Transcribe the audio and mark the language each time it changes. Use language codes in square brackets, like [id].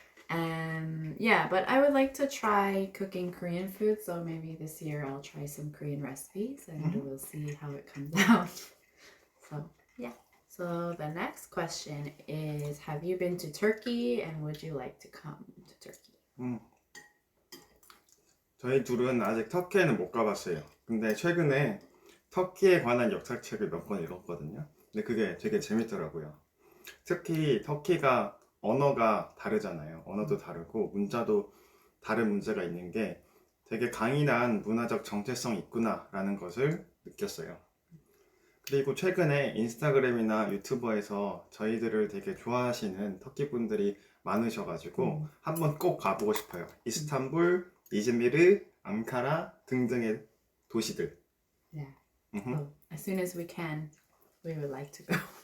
[en] And yeah, but I would like to try cooking Korean food, so maybe this year I'll try some Korean recipes, and we'll see how it comes out. So yeah. So the next question is, have you been to Turkey, and would you like to come to Turkey? [ko] 저희 둘은 아직 터키에는 못 가봤어요. 근데 최근에 터키에 관한 역사책을 몇 권 읽었거든요. 근데 그게 되게 재밌더라고요. 특히 터키가 언어가 다르잖아요. 언어도 다르고 문자도 다른 문제가 있는 게 되게 강인한 문화적 정체성이 있구나라는 것을 느꼈어요. 그리고 최근에 인스타그램이나 유튜버에서 저희들을 되게 좋아하시는 터키 분들이 많으셔가지고 한번 꼭 가보고 싶어요. 이스탄불, 이즈미르, 앙카라 등등의 도시들. [en] Yeah. Mhm. So as soon as we can, we would like to go.